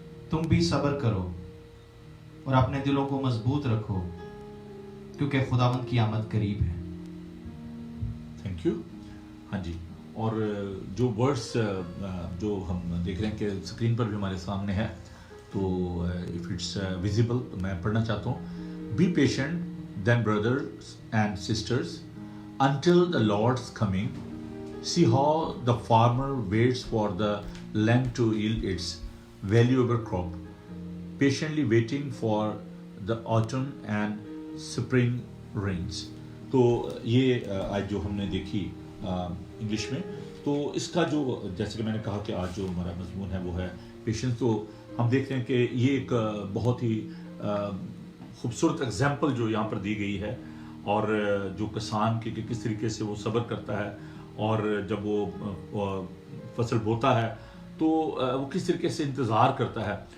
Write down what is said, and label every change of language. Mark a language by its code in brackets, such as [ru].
[ur] تم بھی صبر کرو اور اپنے دلوں کو مضبوط رکھو، کیونکہ خداوند کی آمد قریب ہے. Thank you. ہاں جی. اور جو ورڈس جو ہم دیکھ رہے ہیں کہ اسکرین پر بھی ہمارے سامنے ہے، تو [en] if it's visible [ur] تو میں پڑھنا چاہتا ہوں. [en] Be patient then brothers and sisters until the Lord's coming. See how the farmer waits for the land to yield its valuable crop, patiently waiting for the autumn and spring rains. [ur] تو یہ آج جو ہم نے دیکھی English میں، تو اس کا جو جیسے کہ میں نے کہا کہ آج جو ہمارا مضمون ہے وہ ہے پیشنس. تو ہم دیکھتے ہیں کہ یہ ایک بہت ہی خوبصورت اگزامپل جو یہاں پر دی گئی ہے، اور جو کسان کی کہ کس طریقے سے وہ صبر کرتا ہے، اور جب وہ فصل بوتا ہے تو وہ کس طریقے سے انتظار کرتا ہے.